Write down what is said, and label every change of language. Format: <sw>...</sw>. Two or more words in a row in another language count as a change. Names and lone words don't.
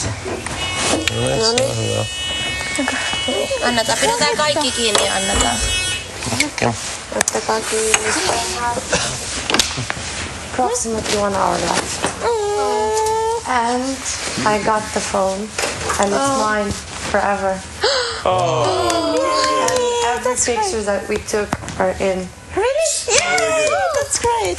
<fi>No niin. Annetaan, pidetään kaikki kiinni ja annetaan. Ottakaa kiinni.</fi> <en>Approximately 1 hour left. And I got the phone. And it's mine forever. And every picture that we took are in. Really? Yeah, that's great.</en>